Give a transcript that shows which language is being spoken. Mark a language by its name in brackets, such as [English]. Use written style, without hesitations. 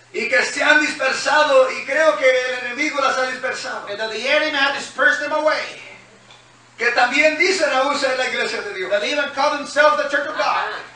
[Spanish] Y que se han dispersado y creo que el enemigo las ha dispersado. [English] And that the enemy has dispersed them away. [Spanish] Que también dicen aún ser la iglesia de Dios. [English] That they even call themselves the church of God.